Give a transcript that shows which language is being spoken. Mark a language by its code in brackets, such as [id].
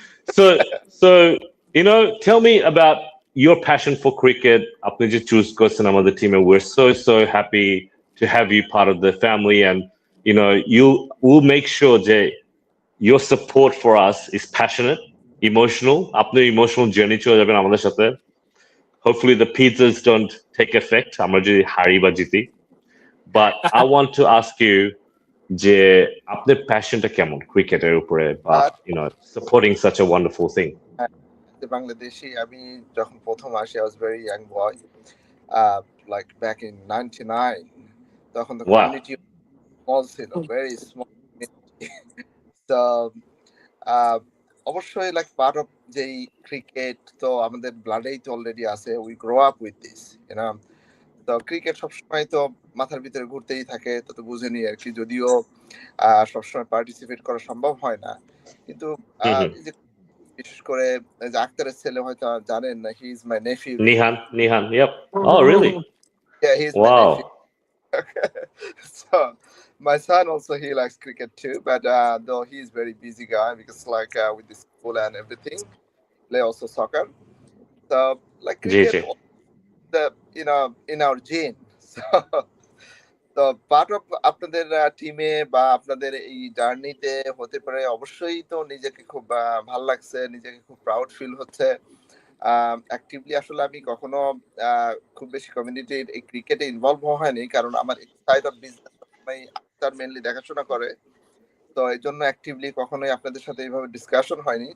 [en] so tell me about your passion for cricket. [bn] আপনি যে choose করছেন আমাদের team, [en] and we're so happy to have you part of the family, and you will make sure that your support for us is passionate, emotional. [bn] আপনি [en] emotional journey [bn] চলে যাবেন আমাদের সাথে. [en] Hopefully the pizzas don't take effect. [bn] আমরা যদি হারি বা জিতি. [en] But I want to ask you [bn] যে আপনার প্যাশনটা কেমন ক্রিকেটের উপরে বা [en] supporting such a wonderful thing. [bn] Bangladeshi আমি যখন প্রথম আসি [en] I was very young boy, like back in 99. [bn] তখন [en] the community small [bn] ছিল, [en] very small community. [bn] So অবশ্যই [en] like part of [bn] যেই ক্রিকেট তো আমাদের ব্লাডেই তো অলরেডি আছে, [en] we grow up with this, [bn] তো ক্রিকেট সবসময় তো মাথার ভিতরে ঘুরতেই থাকে, তো বুঝেনি আর কি, যদিও সবসময় পার্টিসিপেট করা সম্ভব হয় না, কিন্তু বিশেষ করে যে আক্তারের ছেলে হয়তো জানেন না, [en] He is my nephew. Nihan, yep. Oh, really? Yeah, he is my nephew. So my son also, he likes cricket too, but though he is very busy guy because like with the school and everything, play also soccer. So like cricket, the in our gene. [bn] So তো part of আপনাদের টিমে বা আপনাদের এই জার্নিতে হতে পারে, অবশ্যই তো নিজেকে খুব ভাল লাগছে, নিজেকে খুব প্রাউড ফিল হচ্ছে। অ্যাক্টিভলি আসলে আমি কখনো খুব বেশি কমিউনিটির এই ক্রিকেটে ইনভলভ হয়নি, কারণ আমার সাইড অফ বিজনেস সবসময় আক্তার মেনলি দেখাশোনা করে, তো এই জন্য অ্যাক্টিভলি কখনোই আপনাদের সাথে এইভাবে ডিসকাশন হয়নি।